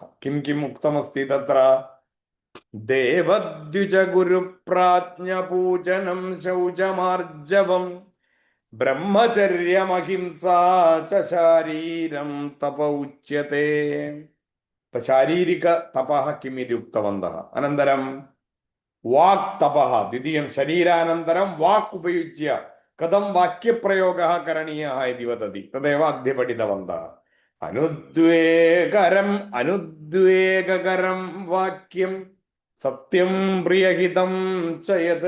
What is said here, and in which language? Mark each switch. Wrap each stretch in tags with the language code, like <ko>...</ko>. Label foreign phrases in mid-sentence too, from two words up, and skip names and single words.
<sa>किं किम् उक्तमस्ति तत्र? देवद्विजगुरुप्राज्ञपूजनं शौचमार्जवं ब्रह्मचर्यमहिंसा च शारीरं तप उच्यते। शारीरिक तपः किम् इति उक्तवन्तः। अनन्तरं വാക് തപഃ ദ്വിതീയം ശരീരാനന്തരം വാക് ഉപയുജ്യ കഥം വാക്യപ്രയോഗः കരണീയः ഇതി വദതി തദേവ അദ്യ പഠിതവന്തः അനുദ്വേഗകരം വാക്യം സത്യം പ്രിയഹിതം ച യത്</sa>